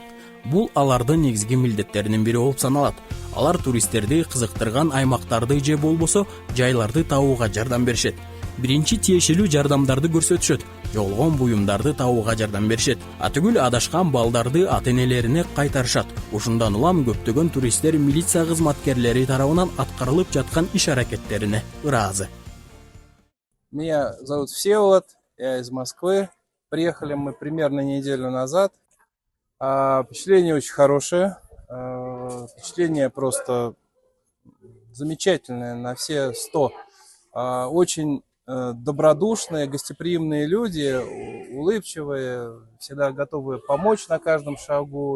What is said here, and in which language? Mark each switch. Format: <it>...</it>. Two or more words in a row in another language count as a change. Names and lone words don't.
<ky>Бул алардын негизги милдеттеринин бири болуп саналат. Алар туристтерди кызыктырган аймактарды же болбосо жайларды табууга жардам беришет. Биринчи тиешелүү жардамдарды көрсөтүшөт, жоголгон буюмдарды табууга жардам беришет. Атүгүл адашкан балдарды ата-энелерине кайтарышат. Ушундан улам көптөгөн туристтер милиция кызматкерлери тарабынан аткарылып жаткан иш-аракеттерине ыраазы.</ky> <ru>Меня зовут Всеволод, я из Москвы. Приехали мы примерно неделю назад. Впечатление очень хорошее. Впечатление просто замечательное на все 100. Очень добродушные, гостеприимные люди, улыбчивые, всегда готовы помочь на каждом шагу.</ru>